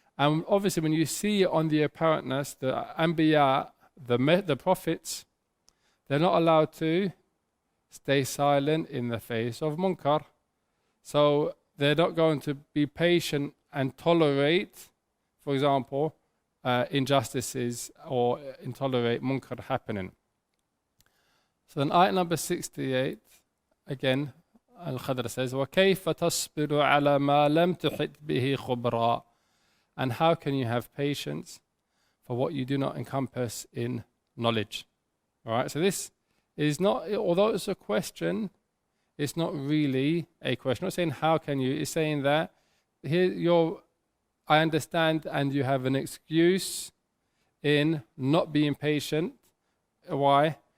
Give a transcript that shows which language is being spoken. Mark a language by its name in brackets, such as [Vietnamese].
[English] And obviously when you see it on the apparentness, the Anbiya, the prophets, they're not allowed to stay silent in the face of munkar. So they're not going to be patient and tolerate, for example, injustices or intolerate munkar happening. So then ayat number 68, again, Al-Khidr says, [Arabic] وَكَيْفَ تَصْبِرُ عَلَى مَا لَمْ تُحِطْ بِهِ خُبْرًا. [English] And how can you have patience for what you do not encompass in knowledge? All right, so this is not, although it's a question, it's not really a question. It's not saying how can you, it's saying that here I understand and you have an excuse in not being patient. Why?